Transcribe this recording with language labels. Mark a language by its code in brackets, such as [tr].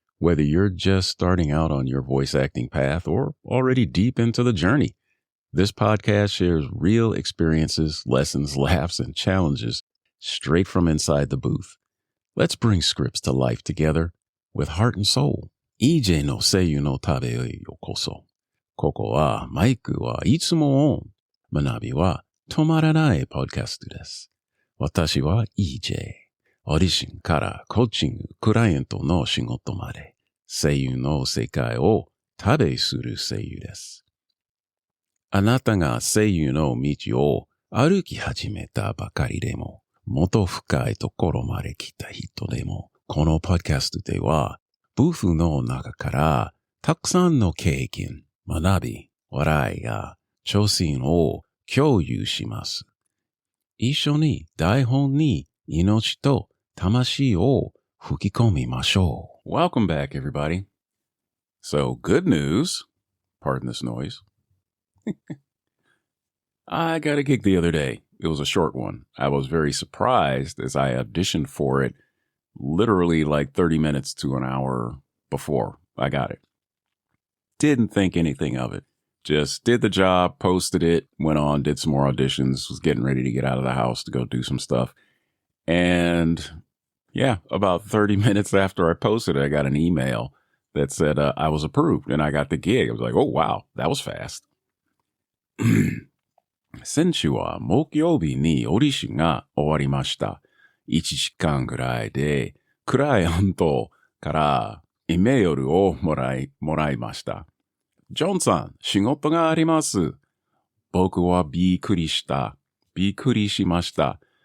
[en] Whether you're just starting out on your voice acting path or already deep into the journey, this podcast shares real experiences, lessons, laughs, and challenges straight from inside the booth. Let's bring scripts to life together with heart and soul. [ja] EJ の声優の旅へようこそ。ここはマイクはいつもオン。学びは止まらないポッドキャストです。私は EJ。オーディションからコーチング、クライアントの仕事まで、声優の世界を旅する声優です。あなたが声優の道を歩き始めたばかりでも、もっと深いところまで来た人でも、このポッドキャストでは、ブースの中からたくさんの経験、学び、笑いや挑戦を共有します。一緒に台本に命と魂を吹き込みましょう。 [en] Welcome back, everybody. So, good news. Pardon this noise. I got a gig the other day. It was a short one. I was very surprised as I auditioned for it literally like 30 minutes to an hour before I got it. Didn't think anything of it. Just did the job, posted it, went on, did some more auditions, was getting ready to get out of the house to go do some stuff. And yeah, about 30 minutes after I posted it, I got an email that said I was approved and I got the gig. I was like, oh, wow, that was fast. [ja] 先週は木曜日にオーディションが終わりました。 1時間ぐらいでクライアントからイメールをもらいました。ジョンさん、仕事があります。僕はびっくりしました。